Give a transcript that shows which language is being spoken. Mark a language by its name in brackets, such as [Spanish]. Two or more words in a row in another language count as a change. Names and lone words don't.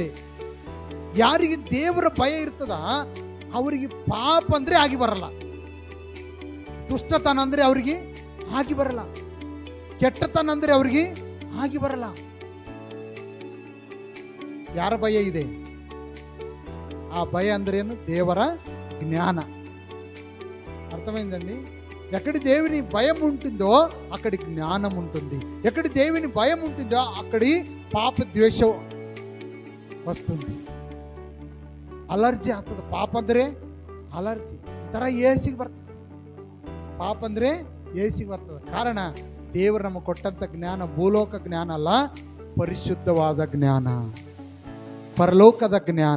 [Kannada] ಯಾರಿಗೆ ದೇವರ ಭಯ ಇರ್ತದ ಅವರಿಗೆ ಪಾಪ ಅಂದ್ರೆ ಆಗಿ ಬರಲ್ಲ, ದುಷ್ಟತನ ಅಂದ್ರೆ ಅವರಿಗೆ ಆಗಿ ಬರಲ್ಲ, ಕೆಟ್ಟತನ ಅಂದ್ರೆ ಅವರಿಗೆ ಆಗಿ ಬರಲ್ಲ. ಯಾರ ಭಯ ಇದೆ? ಆ ಭಯ ಅಂದ್ರೇನು ದೇವರ ಜ್ಞಾನ. [Telugu] అర్థమైందండి? ఎక్కడి దేవుని భయం ఉంటుందో అక్కడి జ్ఞానం ఉంటుంది. ఎక్కడి దేవుని భయం ఉంటుందో అక్కడి పాప ద్వేషం వస్తుంది. [Kannada] ಅಲರ್ಜಿ ಆಗ್ತದೆ. ಪಾಪ ಅಂದ್ರೆ ಅಲರ್ಜಿ ತರ ಏಸಿಗೆ ಬರ್ತದೆ. ಪಾಪ ಅಂದ್ರೆ ಏಸಿಗೆ ಬರ್ತದೆ. ಕಾರಣ ದೇವರು ನಮಗೆ ಕೊಟ್ಟಂತ ಜ್ಞಾನ ಭೂಲೋಕ ಜ್ಞಾನ ಅಲ್ಲ, ಪರಿಶುದ್ಧವಾದ ಜ್ಞಾನ, ಪರಲೋಕದ ಜ್ಞಾನ.